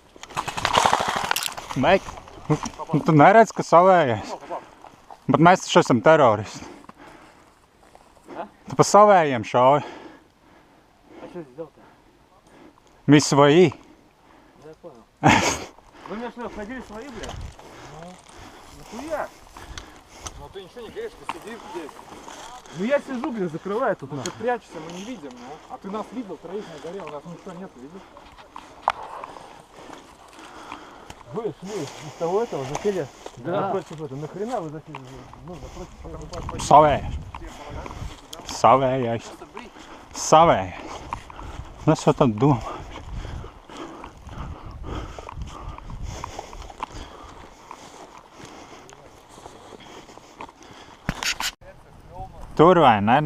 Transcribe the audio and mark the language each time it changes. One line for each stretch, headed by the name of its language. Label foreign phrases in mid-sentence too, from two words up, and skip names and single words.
Latvian: Beig. Nu, tu neredz, ka savējais. Bet mēs taču esam teroristi. Tu pa savējiem šauj.
Russian: Ми свои. Вы меня что, ходили свои, блядь? Нахуя? Ну ты ничего не говоришь, ты сидишь здесь. Ну я сижу, блядь, закрываю тут. Ты прячешься, мы не видим, ну. А ты нас видел, троих на горе, у нас ничего нет, видишь? Вы шли из того этого, засели напротив этого. Нахрена вы засели? Ну, напротив.
Latvian: Savējais. Savējais. Savējais. Es jau tad domāju. Tur vai ne?